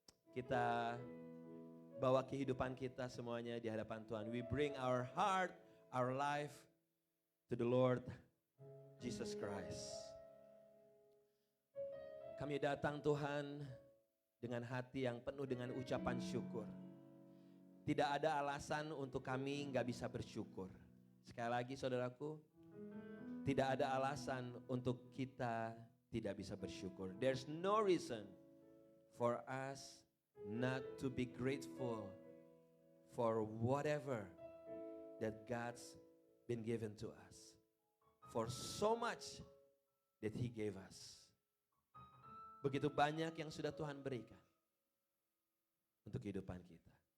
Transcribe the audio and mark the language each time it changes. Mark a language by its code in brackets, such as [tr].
[id] Kita bawa kehidupan kita semuanya di hadapan Tuhan. [en] We bring our heart, our life to the Lord Jesus Christ. [id] Kami datang Tuhan dengan hati yang penuh dengan ucapan syukur. Tidak ada alasan untuk kami nggak bisa bersyukur. Sekali lagi saudaraku, tidak ada alasan untuk kita tidak bisa bersyukur. [en] There's no reason for us not to be grateful for whatever that God's been given to us. For so much that He gave us. [id] Begitu banyak yang sudah Tuhan berikan untuk kehidupan kita.